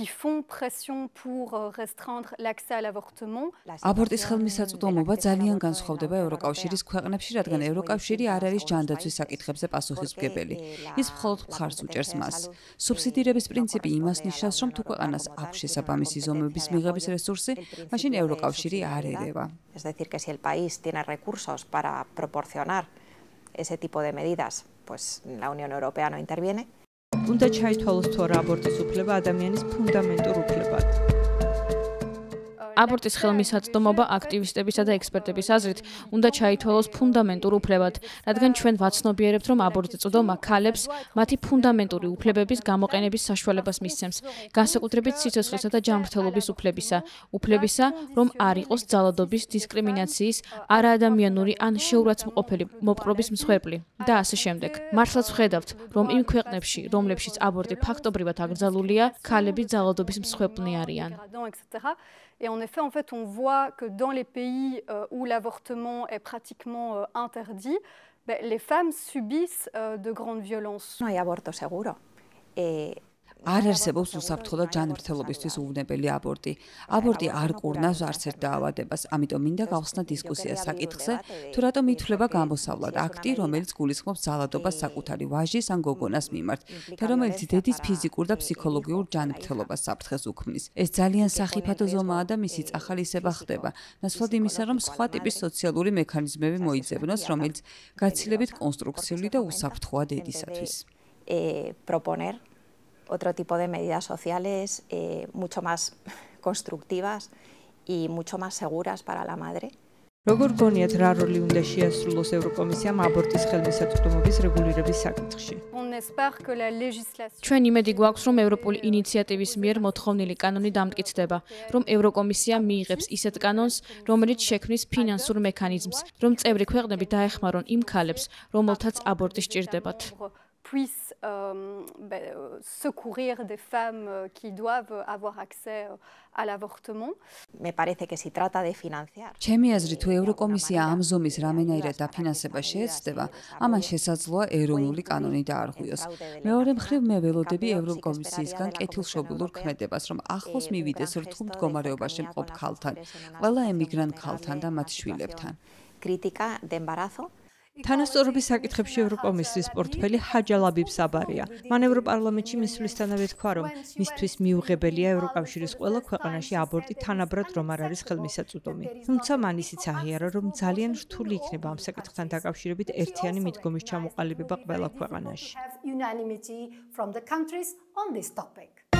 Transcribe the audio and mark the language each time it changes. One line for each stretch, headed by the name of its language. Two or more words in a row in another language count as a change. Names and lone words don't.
Georgian: აბორტის ხელმისაწვდომობა ძალიან განსხვავდება ევროკავშირის ქვეყნებში, რადგან ევროკავშირი არ არის ჯანდაცვის საკითხებზე პასუხისმგებელი. ის მხოლოდ მხარს უჭერს მას. სუბსიდირების პრინციპი იმას ნიშნავს, რომ თუ ქვეყანას აქვს შესაბამისი ზომების მიღების რესურსი, მაშინ ევროკავშირი არ ერევა.
Spanish: Es decir, que si el país tiene recursos para proporcionar ese tipo de medidas, pues la Unión Europea no interviene.
Georgian: უნდა ჩაითვალოს თუ არა აბორტის უფლება ადამიანის ფუნდამენტურ უფლებად. აბორტის ხელმისაწვდომობა აქტივისტებისა და ექსპერტების აზრით უნდა ჩაითვალოს ფუნდამენტურ უფლებად, რადგან ჩვენ ვაცნობიერებთ, რომ აბორტის წვდომა ქალებს მათი ფუნდამენტური უფლებების გამოყენების საშუალებას მისცემს, განსაკუთრებით სიცოცხლისა და ჯანმრთელობის უფლებისა, რომ არ იყოს ძალადობის, დისკრიმინაციის, არაადამიანური ან შეურაცხმყოფელი მოპყრობის მსხვერპლი და ასე შემდეგ. მართლაც ვხედავთ, რომ იმ ქვეყნებში, რომლებშიც აბორტი ფაქტობრივად აკრძალულია, ქალები ძალადობის მსხვერპლნი არიან.
French: Et en effet, on voit que dans les pays où l'avortement est pratiquement interdit, les femmes subissent de grandes violences.
Spanish: No hay aborto seguro.
Georgian: არ არსებობს უსაფრთხო ჯანმრთელობისთვის უვნებელი აბორტი. აბორტი არ კურნავს არც ერთ დაავადებას, ამიტომ მინდა გავხსნა დისკუსია საკითხზე, თუ რატომ ითვლება გამოსავლად აქტი, რომელიც გულისხმობს ძალადობას საკუთარი ვაჟის ან გოგონას მიმართ და რომელიც დედის ფიზიკურ და ფსიქოლოგიურ ჯანმრთელობას საფრთხეს უქმნის. ეს ძალიან სახიფათო ზომაა და მისი წახალი ისება ხდება, ნაცვლად იმისა, რომ სხვა ტიპის სოციალური მექანიზმები მოიძებნოს, რომელიც გაცილებით კონსტრუქციული და უსაფრთხოა დედისათვის.
Spanish: Proponer otro tipo de medidas sociales mucho más constructivas y mucho más seguras para la madre.
Georgian: როგორ გონიათ რა როლი უნდა შეასრულოს ევროკომისიამ აბორტის ხელმისაწვდომობის რეგულირების საკითხში? ჩვენ იმედი გვაქვს, რომ ევროპული ინიციატივის მიერ მოთხოვნილი კანონი დამტკიცდება, რომ ევროკომისია მიიღებს ისეთ კანონს, რომელიც შექმნის ფინანსურ მექანიზმს, რომ წევრი ქვეყნები დაეხმარონ იმ ქალებს, რომელთაც აბორტი სჭირდებათ.
French: Puisse secourir des femmes qui doivent avoir accès à l'avortement.
Spanish: Me parece que si trata de financiar.
Georgian: ჩემი აზრით, თუ ევროკომისია ამ ზომის რამენაირად დაფინანსება შეეცდება, ამან შესაძლოა ეროვნული კანონი დაარღვიოს. მეორე მხრივ, მე ველოდები ევროკომისიისგან კეთილშობილურ ქმედებას, რომ ახლოს მივიდეს რთულ მდგომარეობაში მყოფ ქალთან, ყველა ემიგრანტ ქალთან და მათ შვილებთან.
Spanish: Crítica de embarazo.
Georgian: თანასწორობის საკითხებში ევროკომისიის პორტფელი ჰაჯა ლაბიბ საბარია. მან ევროპარლამენტში მისვლისთანავე თქვა, რომ მისთვის მიუღებელია ევროკავშირის ყველა ქვეყანაში აბორტი თანაბრად რომ არ არის ხელმისაწვდომი. თუმცა მან ისიც აღიარა, რომ ძალიან რთული იქნება ამ საკითხთან დაკავშირებით ერთიანი მიდგომის ჩამოყალიბება ყველა ქვეყანაში.